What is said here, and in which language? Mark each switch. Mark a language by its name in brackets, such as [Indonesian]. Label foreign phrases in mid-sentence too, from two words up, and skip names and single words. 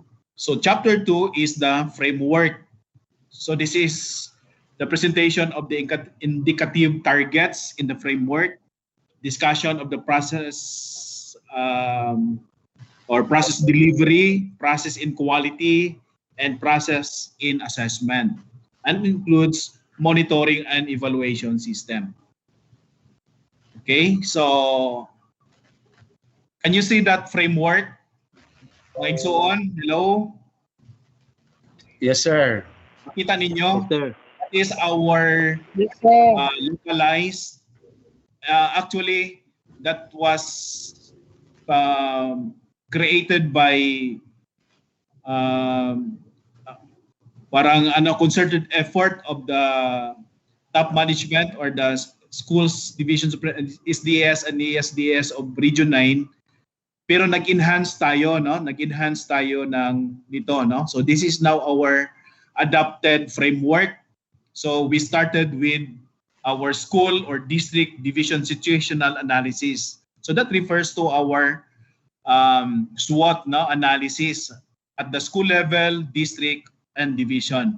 [English] So chapter 2 is the framework. So this is the presentation of the indicative targets in the framework, discussion of the process or process delivery, process in quality, and process in assessment, and includes monitoring and evaluation system. Okay, so can you see that framework? And so on. Hello? Yes, sir. [Hiligaynon] Makita ninyo? [English] Yes, sir. That is our localized. Actually, that was created by parang concerted effort of the top management or the schools divisions of SDS and ESDS of Region 9. [Filipino] Pero nag-enhance tayo, no? Nag-enhance tayo ng nito, no? [English] So this is now our adapted framework. So we started with our school or district division situational analysis. So that refers to our SWOT, no, analysis at the school level, district, and division.